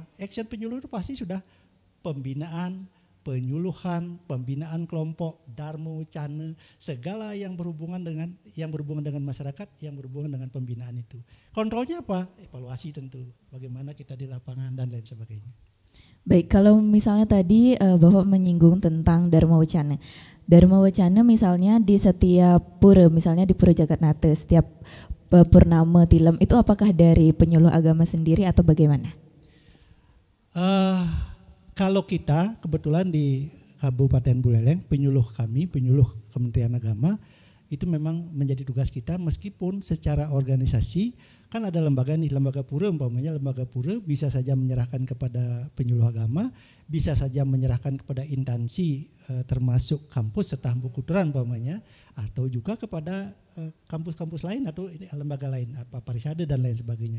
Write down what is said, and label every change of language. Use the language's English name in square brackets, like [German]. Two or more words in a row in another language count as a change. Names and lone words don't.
[Indonesian] Action penyuluh itu pasti sudah pembinaan, penyuluhan, pembinaan kelompok, darmo, cane, segala yang berhubungan dengan masyarakat, yang berhubungan dengan pembinaan itu. Kontrolnya apa? Evaluasi tentu. Bagaimana kita di lapangan dan lain sebagainya. Baik, kalau misalnya tadi Bapak menyinggung tentang Dharma Wacana. Dharma Wacana misalnya di setiap pura, misalnya di Pura Jagatnata, setiap purnama tilem itu apakah dari penyuluh agama sendiri atau bagaimana? Kalau kita kebetulan di Kabupaten Buleleng, penyuluh Kementerian Agama itu memang menjadi tugas kita, meskipun secara organisasi kan ada lembaga pura, umpamanya lembaga pura bisa saja menyerahkan kepada penyuluh agama, bisa saja menyerahkan kepada instansi termasuk kampus Setahun Bukuturan umpamanya, atau juga kepada kampus-kampus lain atau lembaga lain, apa Parisade dan lain sebagainya.